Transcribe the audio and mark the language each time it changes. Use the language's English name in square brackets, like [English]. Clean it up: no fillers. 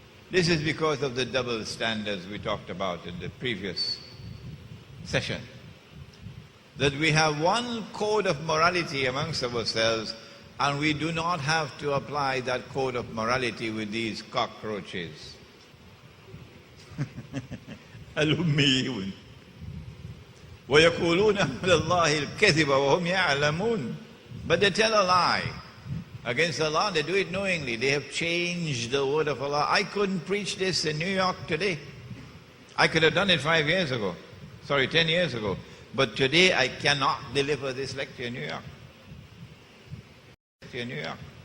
[English] This is because of the double standards we talked about in the previous session. That we have one code of morality amongst ourselves, and we do not have to apply that code of morality with these cockroaches. [Arabic] الأميون ويقولون على الله الكذب وهم يعلمون. [English] But they tell a lie against Allah. They do it knowingly. They have changed the word of Allah. I couldn't preach this in New York today. I could have done it 5 years ago. Sorry, 10 years ago. But today I cannot deliver this lecture in New York.